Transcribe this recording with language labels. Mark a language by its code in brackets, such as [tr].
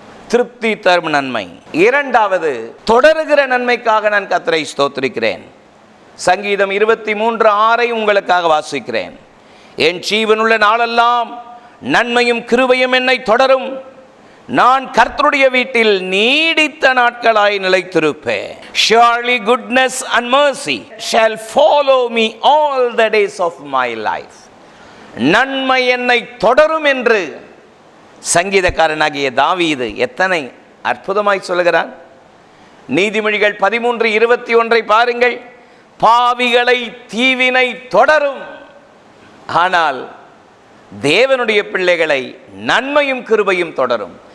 [ta] திருப்தி தரும் நன்மை. 2வது தொடருகிற நன்மைக்காக நான் கர்த்தரை ஸ்தோத்திரிக்கிறேன். சங்கீதம் 23:6 உங்களுக்காக வாசிக்கிறேன். என் ஜீவனுள்ள நாளெல்லாம் நன்மையும் கிருபையும் என்னை தொடரும், நான் கர்த்தருடைய வீட்டில் நீடித்த நாட்களாய் நிலைத்திருப்பேன். [en] Surely goodness and mercy shall follow me all the days of my life. [ta] நன்மை என்னை தொடரும் என்று சங்கீதக்காரனாகிய தாவீது எத்தனை அற்புதமாய் சொல்லுகிறான். நீதிமொழிகள் 13:21 பாருங்கள், பாவிகளை தீவினை தொடரும், ஆனால் தேவனுடைய பிள்ளைகளை நன்மையும் கிருபையும் தொடரும்.